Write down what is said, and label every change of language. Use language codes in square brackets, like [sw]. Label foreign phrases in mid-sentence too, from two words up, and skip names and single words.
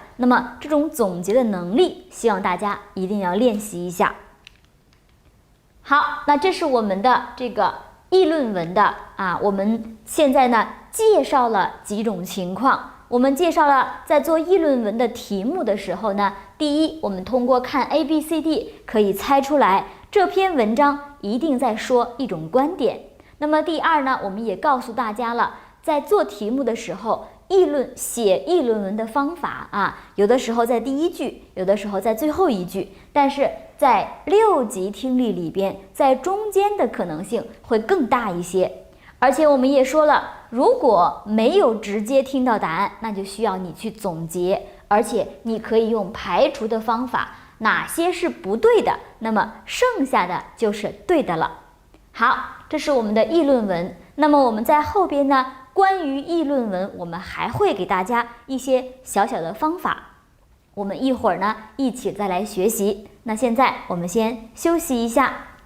[zh] 那麼這種总結的能力，希望大家一定要練習一下。好，那這是我們的这个議論文的我們現在呢介紹了幾種情況。我們介紹了在做議論文的題目的時候呢，第一，我們通過看 A、B、C、D 可以猜出來這篇文章一定在說一種觀點。那麼第二呢，我們也告訴大家了，在做題目的時候，寫議論文的方法有的時候在第一句，有的時候在最後一句，但是在6級聽力裡邊，在中間的可能性會更大一些。而且我們也說了，如果沒有直接聽到答案，那就需要你去總結，而且你可以用排除的方法，哪些是不對的，那麼剩下的就是對的了。好，這是我們的議論文。那麼我們在後邊呢，關於議論文，我們還會給大家一些小小的方法，我們一會兒呢一起再來學習。那現在我們先休息一下。